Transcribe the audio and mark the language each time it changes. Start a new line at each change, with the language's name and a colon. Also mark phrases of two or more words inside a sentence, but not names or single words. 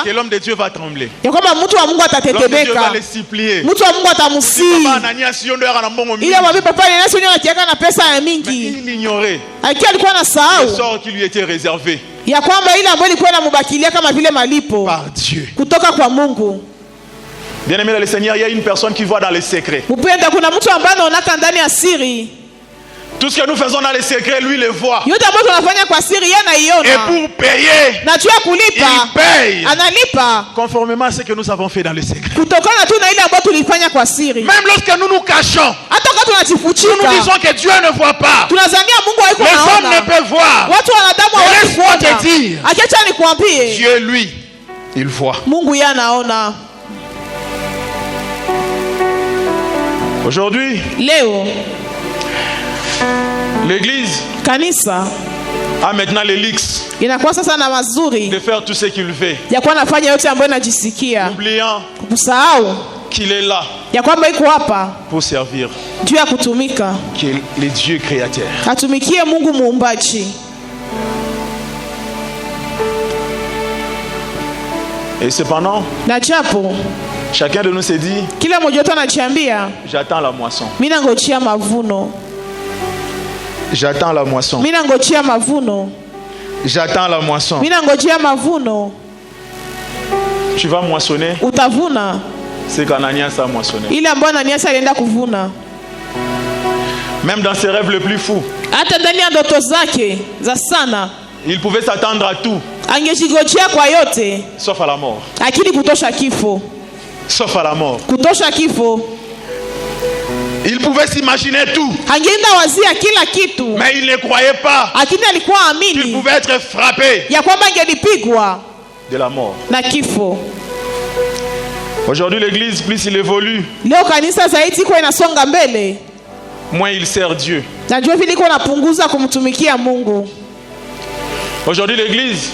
French: que l'homme de Dieu va trembler.
Swahili: ya kwamba mtu wa Mungu
French: L'homme de Dieu va
Swahili: atatetemeka,
French: les supplier.
Swahili: mtu wa Mungu atamsii.
Lingala: Papa Ananias, yondo yaka na mbongo mingi.
Swahili: Ile mwabi papa Ananiasi unyo anakiaka na pesa ya
French: Mais
Swahili: mingi.
French: il ignorait
Swahili: Akiwa alikuwa na
French: le
Swahili: sahau
French: sort qui lui était réservé
Swahili: ya kwamba ile ambayo ilikuwa inamubakilia kama vile malipo
French: par Dieu.
Swahili: kutoka kwa Mungu.
French: Bien-aimé dans le Seigneur, il y a une personne qui voit dans les secrets.
Swahili: Mpenda, kuna mtu ambaye anaonaka ndani ya siri.
French: Tout ce que nous faisons dans les secrets, lui le voit.
Swahili: yote ambayo tunafanya kwa siri yeye
French: Et
Swahili: anaiona,
French: pour payer,
Swahili: na juu ya kulipa
French: il paye.
Swahili: analipa
French: Conformément à ce que nous avons fait dans les secrets.
Swahili: kutokana tu na ile ambayo tulifanya kwa siri.
French: Même lorsque nous nous cachons,
Swahili: Hata kama
French: nous
Swahili: tunajifuchika,
French: disons que Dieu ne voit pas.
Swahili: tunazania Mungu haiko
French: Les hommes ne
Swahili: anaona,
French: peuvent voir.
Swahili: watu wanadamu
French: Mais
Swahili: hawezi
French: laisse-moi te
Swahili: kuona.
French: dire,
Swahili: Acha nikwambie,
French: Dieu, lui, il voit.
Swahili: Mungu yeye anaona.
French: Aujourd'hui,
Swahili: Leo
French: l'Église
Swahili: kanisa
French: a maintenant l'élix
Swahili: inakuwa sasa na mazuri
French: de faire tout ce qu'il fait,
Swahili: ya kuwa nafanya yote ambayo inajisikia,
French: oubliant
Swahili: kusahau
French: qu'il est là
Swahili: ya kwamba iko hapa
French: pour servir,
Swahili: juu ya kutumika,
French: qu'il est le Dieu créateur.
Swahili: atumikie Mungu muumbaji.
French: Et cependant,
Swahili: Na japo
French: chacun de nous s'est dit,
Swahili: kila mmoja wetu anajiambia
French: j'attends la moisson.
Swahili: mimi nangojea mavuno,
French: J'attends la moisson.
Swahili: mimi nangojea mavuno,
French: J'attends la moisson.
Swahili: mimi nangojea mavuno.
French: Tu vas moissonner
Swahili: Utavuna
French: ce qu'Ananias a moissonné.
Swahili: ile ambayo Ananias alienda kuvuna.
French: Même dans ses rêves les plus fous,
Swahili: Hata ndani ya ndoto zake za sana
French: il pouvait s'attendre à tout,
Swahili: angejigojea kwa yote,
French: sauf à la mort.
Swahili: lakini kutosha kifo,
French: Sauf à la mort.
Swahili: kutosha kifo.
French: Il pouvait s'imaginer tout,
Swahili: Angeenda wazia kila kitu,
French: mais il ne croyait pas
Swahili: lakini alikuwa
French: qu'il
Swahili: amini
French: pouvait être frappé
Swahili: ya kwamba angelipigwa
French: de la mort.
Swahili: na kifo.
French: Aujourd'hui, l'Église, plus il évolue,
Swahili: Leo kanisa zaidi iko inasonga mbele,
French: moins il sert Dieu.
Swahili: najua vile iko napunguza kumtumikia Mungu.
French: Aujourd'hui, l'Église